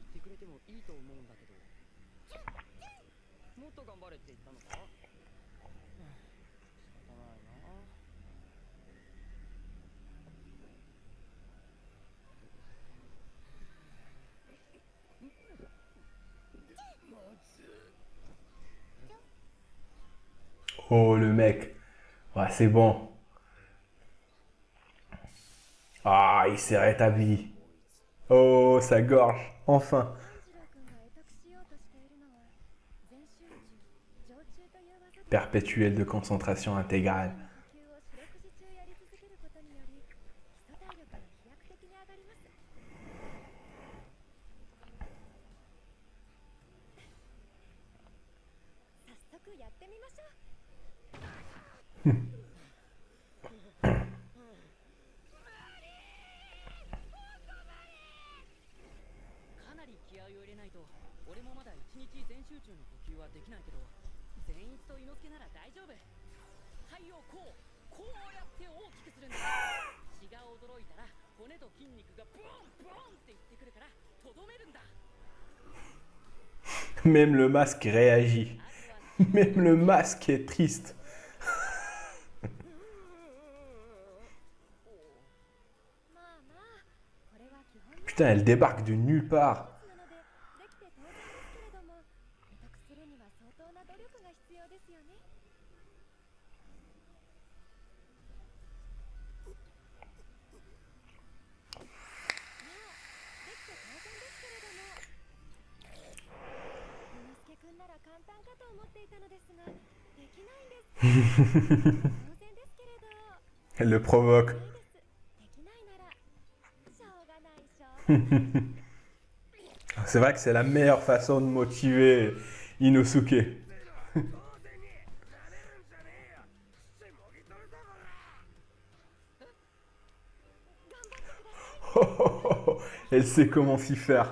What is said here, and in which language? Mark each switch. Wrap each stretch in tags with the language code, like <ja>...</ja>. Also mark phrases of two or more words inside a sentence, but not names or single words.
<ja>れてもいいと思うんだけど。もっと頑張れって言ったのか？仕方ないな。</ja> <fr>Oh, le mec. Ouais, c'est bon. Ah, il s'est rétabli. Oh, sa gorge. Enfin.</fr> <ja>炭治郎君が得得しようとしているのは全集中常中という技です。</ja> <fr>Perpétuel de concentration</fr> <ja>呼</ja> <fr>intégrale.</fr> <ja>吸を四六時中やり続けることにより基礎体力が飛躍的に上がります。早速やってみましょう。かなり気合を入れないと、俺もまだ一日全集中の呼吸はできないけど、善逸と伊之助なら大丈夫。肺をこうやって大きくするんだ。血が驚いたら骨と筋肉がボンボンって言ってくるからとどめるんだ。</ja> <fr>Même le masque réagit. Même le masque est triste.</fr> <ja>まあまあ、これは基本の</ja> <fr>Putain, elle débarque de nulle part.</fr> <ja>なのでできて当然ですけれども、得得するには相当な努力が必要ですよね。できて当然ですけれども、伊之助くんなら簡単かと思っていたのですが、できないんです。当然ですけれど、</ja> <fr>Elle le provoque.</fr> <ja>ないです。できないならしょうがないしょうがない。</ja> <fr>C'est vrai que c'est la meilleure façon de motiver Inosuke. Elle sait comment s'y faire.</fr>